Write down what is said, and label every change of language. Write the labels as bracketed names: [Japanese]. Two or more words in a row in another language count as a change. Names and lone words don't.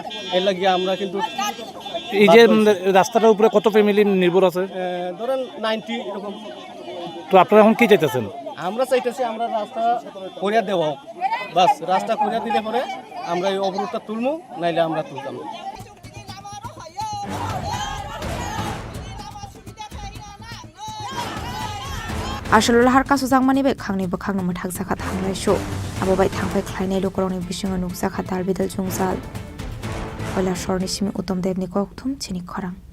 [Bangla] এর লাগিয়ে আমরা কিন্তু এই যে রাস্তাটার উপরে কত ফ্যামিলি নির্ভর আছে? ধরেন 90 এরকম। তো আপনারা এখন কি চাইতেছেন? আমরা চাইতেছি আমরা রাস্তা করিয়া দেওয়া হোক, বাস রাস্তা করিয়া দিলে পরে আমরা এই অবরোধটা তুলবো, নাইলে আমরা তুলতাম না। [Kok Borok] asolo lahar kasu jangmani bai khangni bakhangno mathak jaka thanglai sho abo bai thangbai khlainai lukuroni bisingo nukjaka dalbidal jungjal koila shorni simi utom devni kokthum Chini Khorang